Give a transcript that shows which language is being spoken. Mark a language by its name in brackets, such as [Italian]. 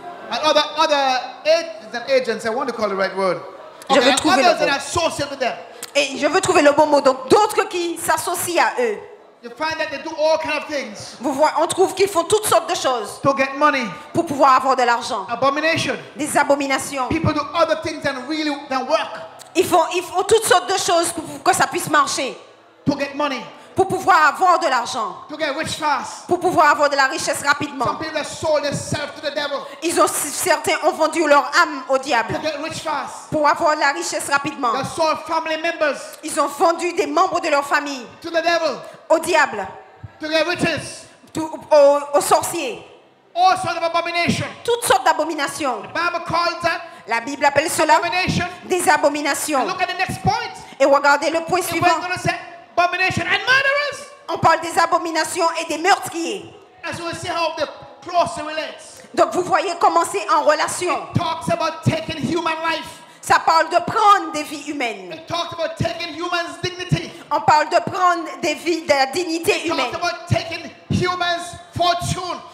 [English] And other agents, I want to call the right word. [French] Je [English] Okay, [French] veux [English] and [French] trouver le [English] others that [French] mot. [English] are associated with them. [French] Et je veux trouver le bon mot. Donc d'autres qui s'associent à eux. [English] You find that they do all kind of things [French] On trouve qu'ils font toutes sortes de choses [English] to get money. [French] pour pouvoir avoir de l'argent. [English] Abomination. [French] Des abominations. [English] People do other things than work [French] Ils font toutes sortes de choses pour que ça puisse marcher. [English] to get money. [French] pour pouvoir avoir de l'argent, [English] to get rich fast. [French] pour pouvoir avoir de la richesse rapidement. [English] Some people have sold themselves to the devil [French] Certains ont vendu leur âme au diable [English] to get rich fast. [French] pour avoir de la richesse rapidement. [English] They sold family members [French] Ils ont vendu des membres de leur famille [English] to the devil [French] au diable, [English] to get riches. [French] aux sorciers, [English] All sorts of abomination. [French] toutes sortes d'abominations. [English] The Bible calls that [French] La Bible appelle cela [English] abomination. [French] des abominations. [English] And look at the next point. [French] Et regardez le point [English] It [French] suivant. [English] went on to say abomination and murderers. [French] On parle des abominations et des meurtriers. [English] As we see how the closer relates. [French] Donc vous voyez comment c'est en relation. [English] Talks about taking human life. [French] Ça parle de prendre des vies humaines. [English] It talks about taking human's dignity. [French] On parle de prendre des vies, de la dignité [English] It [French] humaine. [English] talks about taking human's fortune.